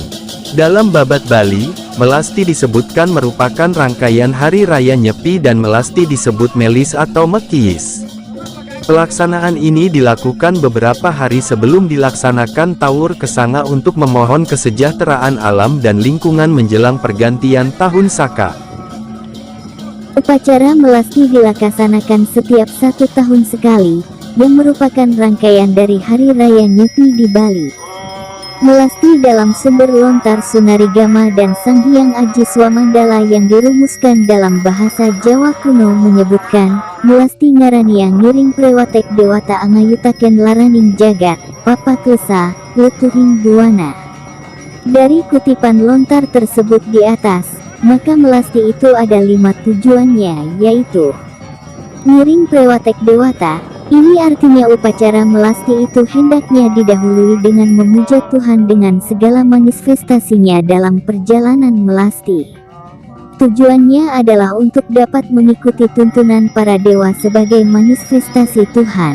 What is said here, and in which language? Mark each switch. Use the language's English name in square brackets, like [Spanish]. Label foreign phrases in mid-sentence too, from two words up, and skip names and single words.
[Indonesian] Dalam Babat Bali, melasti disebutkan merupakan rangkaian hari raya Nyepi dan melasti disebut melis atau mekiis. Pelaksanaan ini dilakukan beberapa hari sebelum dilaksanakan Tawur Kesanga untuk memohon kesejahteraan alam dan lingkungan menjelang pergantian tahun Saka. Upacara melasti dilaksanakan setiap 1 tahun sekali, yang merupakan rangkaian dari Hari Raya Nyepi di Bali. Melasti dalam sumber lontar Sunarigama dan Sanghyang Aji Swamandala yang dirumuskan dalam bahasa Jawa kuno menyebutkan, [Kawi] melasti ngarania ngiring prewatek dewata angayutaken laraning jagat, papa klesa, leturing buana. [Indonesian] Dari kutipan lontar tersebut di atas, maka melasti itu ada 5 tujuannya, yaitu [Kawi] ngiring prewatek dewata. [Indonesian] Ini artinya upacara melasti itu hendaknya didahului dengan memuja Tuhan dengan segala manifestasinya dalam perjalanan melasti. Tujuannya adalah untuk dapat mengikuti tuntunan para dewa sebagai manifestasi Tuhan.